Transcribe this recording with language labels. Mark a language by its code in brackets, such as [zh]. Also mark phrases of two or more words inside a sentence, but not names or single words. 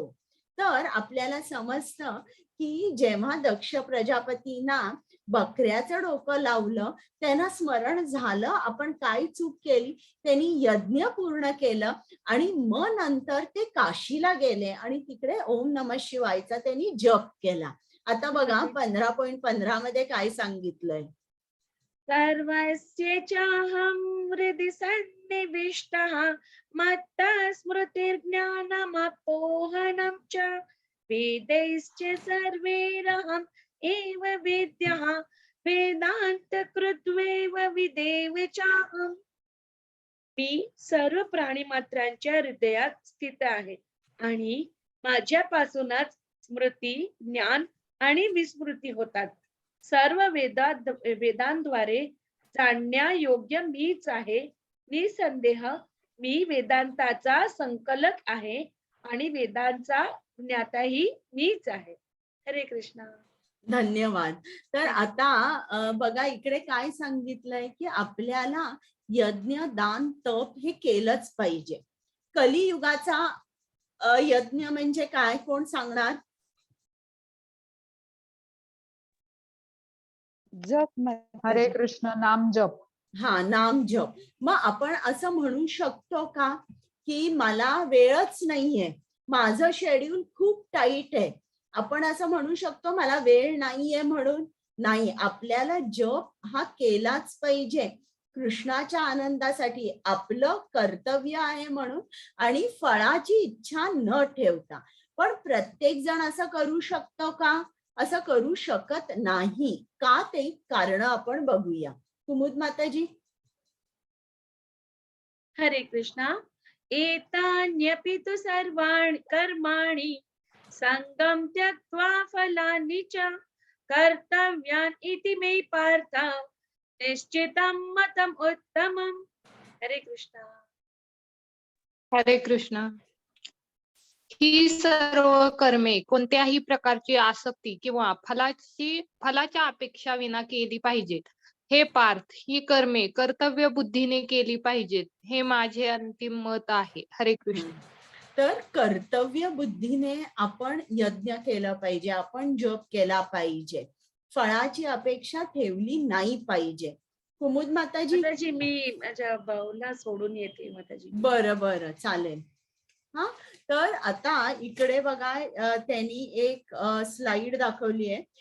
[mr] तर आपल्याला समजतं की जेव्हा दक्ष प्रजापतींना बकऱ्याचं डोकं लावलं, त्यांना स्मरण झालं आपण काय चूक केली, त्यांनी यज्ञ पूर्ण केलं आणि मग नंतर ते काशीला गेले आणि तिकडे [sa] ओम नमः शिवायचा [mr] त्यांनी जप केला. आता बघा 15.15 मध्ये काय सांगितलंय? [sa] सर्वस्य चाहं हृदि सन्निविष्टः मत्तः स्मृतिर्ज्ञानमपोहनं च वेदैश्च सर्वैरहम् एव वेद्यः वेदान्तकृत्वेव विदेव चाहम्. [mr] मी सर्व प्राणीमात्रांच्या हृदयात स्थित आहे आणि माझ्यापासूनच स्मृती, ज्ञान आणि विस्मृती होतात. सर्व वेदांद्वारे जाणण्यायोग्य मीच आहे. निसंदेह मी वेदांताचा संकलक आहे आणि वेदांचा ज्ञाताही मीच आहे. हरे कृष्ण. धन्यवाद. तर आता बघा इकडे काय सांगितलंय की आपल्याला यज्ञ, दान, तप हे केलंच पाहिजे. कलियुगाचा यज्ञ म्हणजे काय, कोण सांगणार? जप. हरे कृष्ण नाम जप. हा, नाम जप. मग आपण असं म्हणू शकतो का की मला वेळच नाहीये, माझं शेड्यूल खूप टाईट आहे, आपण असं म्हणू शकतो मला वेळ नाहीये म्हणून? नाही, आपल्याला जप हा केलाच पाहिजे कृष्णाच्या आनंदासाठी, आपलं कर्तव्य आहे म्हणून आणि फळाची इच्छा न ठेवता. पण प्रत्येक जण असं करू शकतो का? असं करू शकत नाही. का, ते कारण आपण बघूया. कुमुद माताजी. हरे कृष्णा. [sa] एतान्यपि तु सर्वाणि कर्माणि संगम त्यक्त्वा फलानि च कर्तव्यानि इति मे पार्थ निश्चितं मतम उत्तमम्. [mr] हरे कृष्णा. हरे कृष्ण. ही सर्व कर्मे कोणत्याही प्रकारची आसक्ती किंवा फलाच्या अपेक्षा विना केली पाहिजेत. हे पार्थ, ही कर्मे कर्तव्य बुद्धीने केली पाहिजेत. हे माझे अंतिम मत आहे. हरे कृष्ण. तर कर्तव्य बुद्धीने आपण यज्ञ केला पाहिजे, आपण जप केला पाहिजे, फळाची अपेक्षा ठेवली नाही पाहिजे. कुमुद माताजी. माताजी मी माझ्या भाऊला सोडून येते माताजी. बरं बरं, चालेल. हा, तर आता इकडे बघा त्यांनी एक स्लाइड दाखवली आहे.